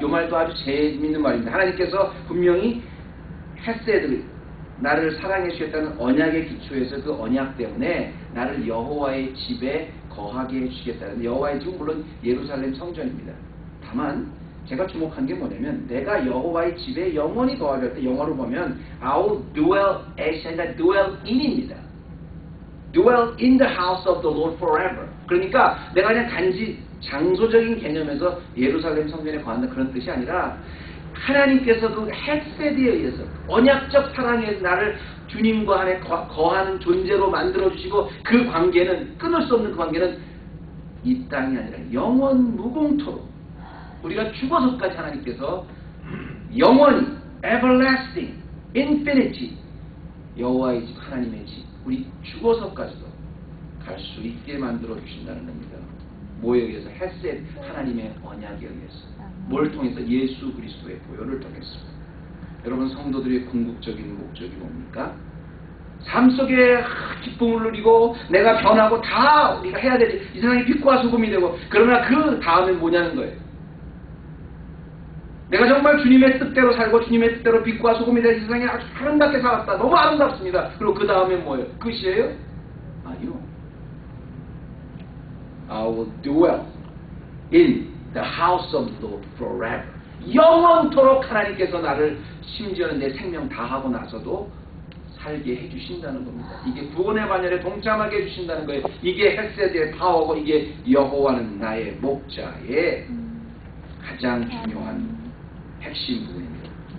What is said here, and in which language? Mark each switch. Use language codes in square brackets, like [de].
[ko] 이 말도 아주 재밌는 말입니다. 하나님께서 분명히 헤세드, 나를 사랑해 주겠다는 언약의 기초에서 그 언약 때문에 나를 여호와의 집에 거하게 해주시겠다는, 여호와의 집은 물론 예루살렘 성전입니다. 다만 제가 주목한 게 뭐냐면 내가 여호와의 집에 영원히 거하려 때 영어로 보면 [en] I will dwell as [ko] 아니라 [en] dwell in [ko] 입니다. [en] dwell in the house of the Lord forever. [ko] 그러니까 내가 그냥 단지 장소적인 개념에서 예루살렘 성전에 거한다 그런 뜻이 아니라 하나님께서 그 헤세드에 의해서 언약적 사랑에 나를 주님과 안에 거하는 존재로 만들어주시고 그 관계는 끊을 수 없는 그 관계는 이 땅이 아니라 영원 무공토록 우리가 죽어서까지 하나님께서 영원히 [en] everlasting, infinity [ko] 여호와의 집, 하나님의 집 우리 죽어서까지도 갈 수 있게 만들어 주신다는 겁니다. 뭐에 의해서? 헤셋, 하나님의 언약에 의해서. 뭘 통해서? 예수 그리스도의 보혈을 통해서. 여러분 성도들의 궁극적인 목적이 뭡니까? 삶 속에 기쁨을 누리고 내가 변하고 다 우리가 해야 되지. 이 세상이 빛과 소금이 되고 그러나 그 다음에 뭐냐는 거예요. 내가 정말 주님의 뜻대로 살고 주님의 뜻대로 빛과 소금이 된 세상에 아주 아름답게 살았다. 너무 아름답습니다. 그리고 그 다음에 뭐예요? 끝이에요? 아니요. [en] I will dwell in the house of the Lord forever. [ko] 영원토록 하나님께서 나를 심지어는 내 생명 다하고 나서도 살게 해주신다는 겁니다. 이게 구원의 반열에 동참하게 해주신다는 거예요. 이게 헤세드의 파워고 이게 여호와는 나의 목자의 가장 중요한 핵심 부분입니다.